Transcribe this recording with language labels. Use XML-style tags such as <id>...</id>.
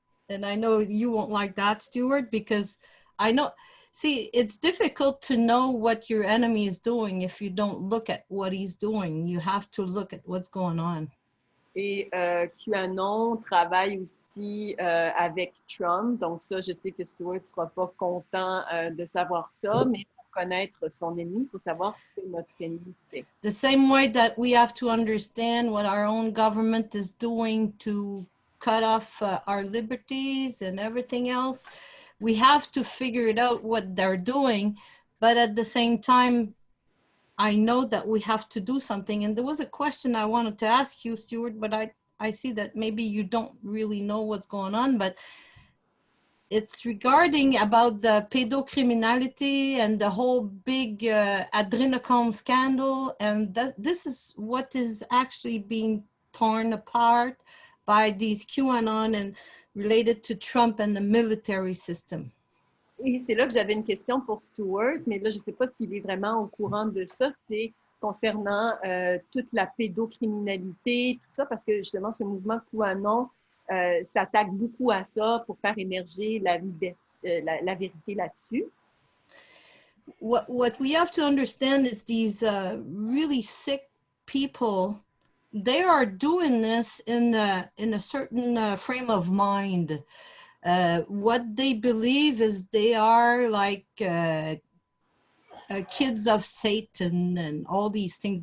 <en>And I know you won't like that, Stuart, because I know, see, it's difficult to know what your enemy is doing if you don't look at what he's doing. You have to look at what's going on.</en> <fr>Et QAnon travaille aussi avec Trump. Donc ça, je sais que Stuart ne sera pas content de savoir ça, mais pour connaître son ennemi, il faut savoir ce que notre ennemi fait.</fr> <en>The same way that we have to understand what our own government is doing to cut off our liberties and everything else, we have to figure it out what they're doing. But at the same time, I know that we have to do something. And there was a question I wanted to ask you, Stuart, but I see that maybe you don't really know what's going on, but it's regarding about the pedocriminality and the whole big adrenochrome scandal. And this is what is actually being torn apart by these QAnon and related to Trump and the military system.</en> <fr>Et c'est là que j'avais une question pour Stuart, mais là, je ne sais pas s'il est vraiment au courant de ça. C'est concernant toute la pédocriminalité, tout ça, parce que justement, ce mouvement QAnon s'attaque beaucoup à ça pour faire émerger la vérité là-dessus.</fr> <en>What we have to understand is these really sick people, they are doing this in a certain frame of mind. What they believe is they are like kids of Satan and all these things.</en>